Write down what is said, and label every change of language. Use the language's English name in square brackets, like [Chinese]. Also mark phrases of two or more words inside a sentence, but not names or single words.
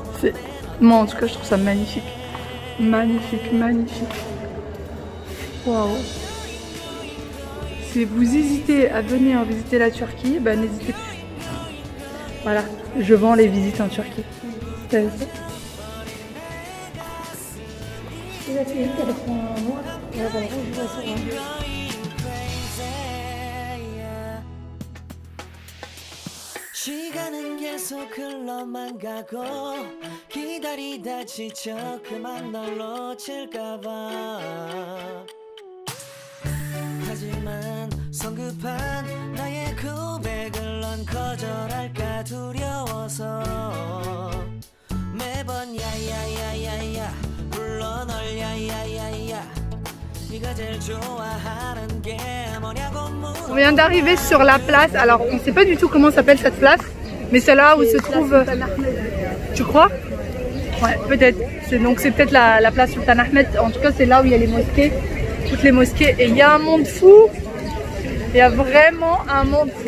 [French] Moi en tout cas je trouve ça magnifique. Magnifique, magnifique. Waouh. Si vous hésitez à venir visiter la Turquie, bah n'hésitez plus. Voilà, je vends les visites en Turquie. T'as vu ça? [Korean] 시간은 계속 흘러만 가고 기다리다 지쳐 그만 널 놓칠까봐 하지만 성급한 나의 고백을 넌 거절할까 두려워서 매번 야야야야야 불러 널 야야야야 네가 제일 좋아하는 게 뭐냐고 [French] On vient d'arriver sur la place, alors on ne sait pas du tout comment s'appelle cette place, mais c'est là où se trouve... Tu crois? Ouais, peut-être. Donc c'est peut-être la place Sultan Ahmed, en tout cas c'est là où il y a les mosquées, toutes les mosquées, et il y a un monde fou, il y a vraiment un monde fou.